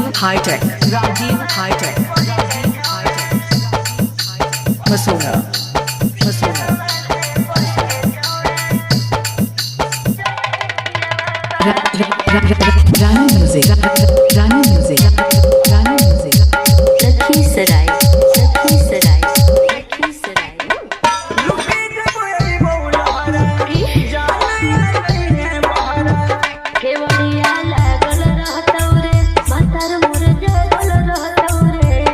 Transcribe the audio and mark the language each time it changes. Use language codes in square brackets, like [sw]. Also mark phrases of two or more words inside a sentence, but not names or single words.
[mag] High-Tech, Rajiv High-Tech, Masona, Masona, Rani Music, Rani Music, Rani Music, Lakhisarai, Lakhisarai, Lakhisarai. केवड़िया लागल रहतौ रे, मातार मोर जगल रहतौ रे।